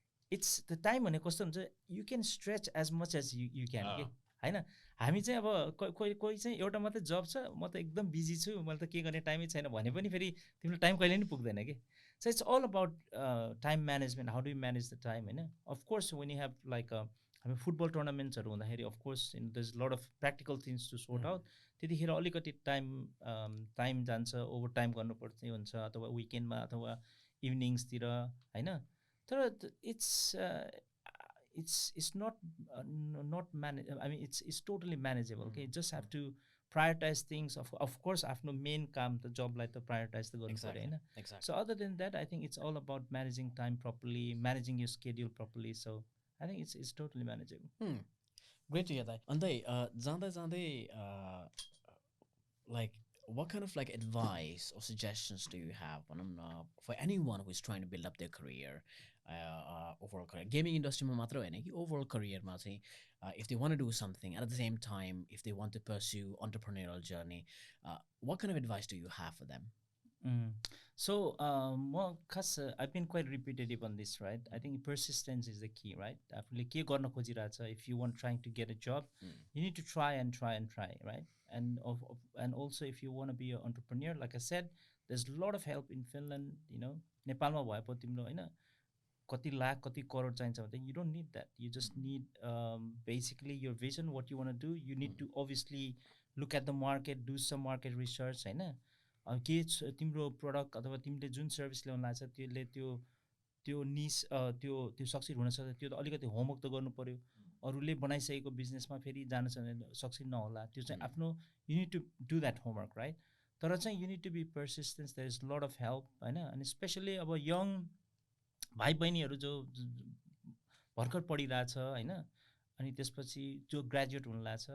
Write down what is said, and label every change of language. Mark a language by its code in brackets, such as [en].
[en] It's the time [ne] भने कस्तो हुन्छ, [en] you can stretch as much as you can के, होइन. [ne] हामी चाहिँ अब कोही चाहिँ एउटा मात्रै जब छ, म त एकदम बिजी छु, मैले त के गर्ने टाइमै छैन भने पनि फेरि तिमीले टाइम कहिले पनि पुग्दैन कि. [en] So it's all about time management. How do you manage the time, होइन. Of course when you have like [ne] हामी फुटबल टुर्नामेन्ट्सहरू हुँदाखेरि [en] Of course there is lot of practical things to sort out. [ne] त्यतिखेर अलिकति टाइम जान्छ, ओभर टाइम गर्नुपर्ने हुन्छ, अथवा विकेन्डमा अथवा इभिनिङ्सतिर, होइन. [en] तर it's not manage, I mean it's totally manageable. Okay, just have to prioritize things. [ne] Of course आफ्नो मेन काम त जबलाई त प्रायोरिटाइज त गर्नु पर्यो, होइन. [en] So other than that, I think it's all about managing time properly, managing your schedule properly. So I think it's totally manageable. Great to hear that. And जाँदै like what kind of like advice or suggestions do you have for anyone who is trying to build up their career, overall career, gaming industry [ne] ma matra haina ki overall career ma chahi, [en] if they want to do something and at the same time if they want to pursue entrepreneurial journey, what kind of advice do you have for them? So I've been quite repetitive on this, right. I think persistence is the key, right. [ne] आफूले के गर्न खोजिरहेछ, [en] if you want trying to get a job, you need to try and try, right. And also if you want to be an entrepreneur, like I said, there's a lot of help in Finland, you know. [ne] नेपालमा भए पो तिम्रो हैन कति लाख कति करोड चाहिन्छ भने [en] you don't need that. You just need basically your vision, what you want to do. You need to obviously look at the market, do some market research, हैन. [ne] के तिम्रो प्रडक्ट अथवा तिमीले जुन सर्भिस ल्याउन लाग्छ त्यसले त्यो निस त्यो सक्सेस हुन सक्छ, त्यो त अलिकति होमवर्क त गर्नु पर्यो. अरूले बनाइसकेको बिजनेसमा फेरि जान सक्सेस नहोला, त्यो चाहिँ आफ्नो [en] You need to do that homework, right. [ne] तर चाहिँ [en] You need to be persistence. There is lot of help, [ne] होइन. अनि स्पेसली अब यङ भाइ बहिनीहरू जो भर्खर पढिरहेछ, होइन, अनि त्यसपछि जो ग्रेजुएट हुन लाग्छ.